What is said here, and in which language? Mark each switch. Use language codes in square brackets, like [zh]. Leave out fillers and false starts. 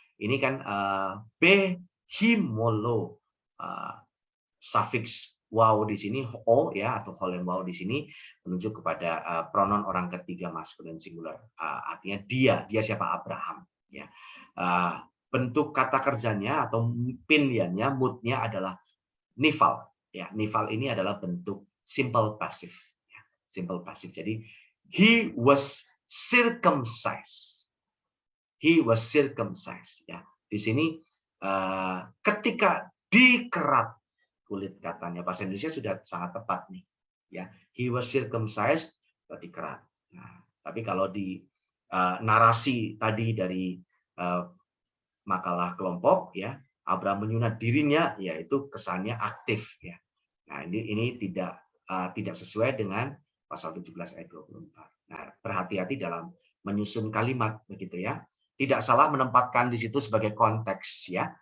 [id] Ini kan behimolo sufiks wow di sini o ya atau holen wow di sini menunjuk kepada pronoun orang ketiga maskulin singular. Artinya dia siapa? Abraham ya. Bentuk kata kerjanya atau pilihannya moodnya adalah nifal ya. Nifal ini adalah bentuk simple passive ya. Simple passive. [en] Jadi he was circumcised. He was circumcised [id] ya. Di sini ketika dikerat kulit, katanya bahasa Indonesia sudah sangat tepat nih ya. [en] He was circumcised, [id] dikerat. Nah, tapi kalau di narasi tadi dari makalah kelompok ya, Abraham menyunat dirinya, yaitu kesannya aktif ya. Nah, ini tidak sesuai dengan pasal 17 ayat 24. Nah, berhati-hati dalam menyusun kalimat begitu ya. Tidak salah menempatkan di situ sebagai konteks ya.